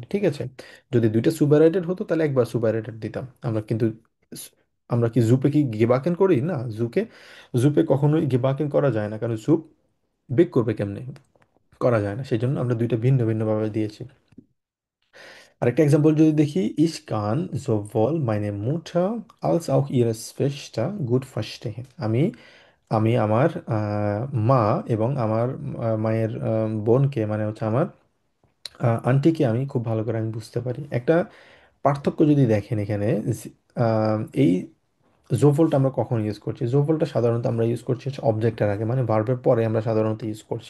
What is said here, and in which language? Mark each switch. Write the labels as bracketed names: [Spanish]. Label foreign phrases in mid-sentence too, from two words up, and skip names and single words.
[Bangla] ঠিক আছে, যদি দুইটা সুপাররাইটেড হতো তাহলে একবার সুপাররাইটেড দিতাম আমরা, কিন্তু স- আমরা কি জুপে কি গেবাকেন করি না, জুপে কখনোই গেবাকেন করা যায় না, কারণ জুপ বেক করবে কেমনে, করা যায় না, সেই জন্য আমরা দুইটা ভিন্ন ভিন্ন ভাবে দিয়েছি। আরেকটা এক্সাম্পল যদি দেখি, [German] ich kann sowohl meine Mutter als auch ihre Schwester gut verstehen। [Bangla] আমি আমার মা এবং আমার মায়ের বোনকে, মানে হচ্ছে আমার আন্টিকে আমি খুব ভালো করে আমি বুঝতে পারি। একটা পার্থক্য যদি দেখেন এখানে, এই জোভলটা আমরা কখন ইউজ করছি, জোভলটা সাধারণত আমরা ইউজ করছি হচ্ছে অবজেক্টের আগে, মানে ভার্বের পরে আমরা সাধারণত ইউজ করছি।